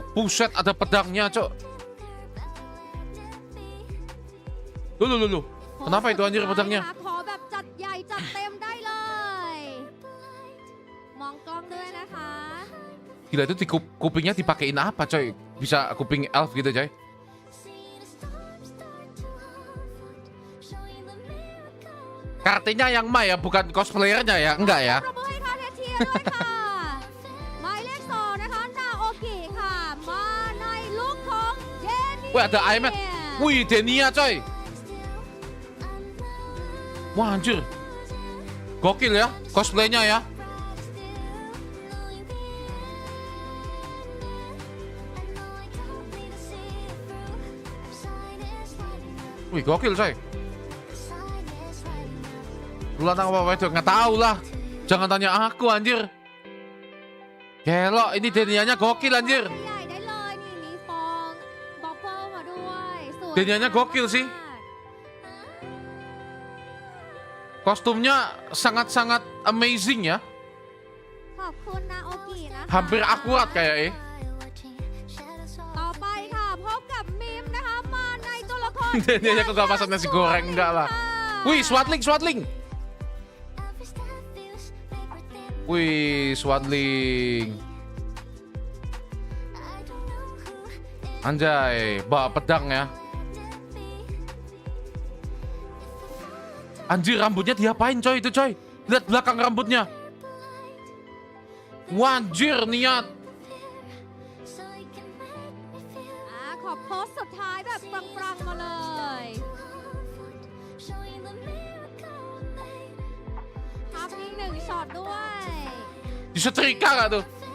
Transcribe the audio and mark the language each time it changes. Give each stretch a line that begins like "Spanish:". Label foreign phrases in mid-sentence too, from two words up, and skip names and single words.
Indonesian: Buset, ada pedangnya, cok. Loh. Kenapa itu anjir pedangnya?
Thai: ขอแบบจัดใหญ่จัดเต็มได้เลย มองกล้องด้วยนะคะ
Indonesian: Gila, itu kupingnya dipakein apa, coy? Bisa kuping elf gitu, coy. Kartinya yang Ma ya, bukan cosplayernya ya? Enggak ya?
Thai: ปรบมือให้คาเทเชียด้วยค่ะ หมายเลข2นะคะนาโอกิค่ะ มาในลุคของเจนี่
Indonesian: Wih, ada Aimet. Wih, Denia, coy. Wah, anjir. Gokil ya, cosplaynya ya. Wih, gokil, coy. Lu lanang apa itu? Nggak tahu lah. Jangan tanya aku, anjir. Gelo, ini Denianya gokil, anjir.
Thai: ใหญ่ได้เลยนี่มีฟองบับเบิ้ลมาด้วยสวย
Indonesian: Denianya gokil sih. Kostumnya sangat-sangat amazing ya.
Thai: ขอบคุณนาโอกินะคะ
Indonesian: Hampir akurat kayak
Thai: ต่อไปค่ะพบกับมิมนะคะมาในตัวละคร
Indonesian: Denianya kok gak masak nasi goreng, enggak lah. Wih, Swatling, Swatling. Wih, Swatling. Anjay, bawa pedang ya. Anjir, rambutnya diapain, coy? Itu, coy. Lihat belakang rambutnya. Wanjir, niat.
Thai: ขอโพสต์สุดท้ายแบบปรังๆมาเลยภาพนี้1ช็อตด้วย
Indonesian: Disetrika gak tuh?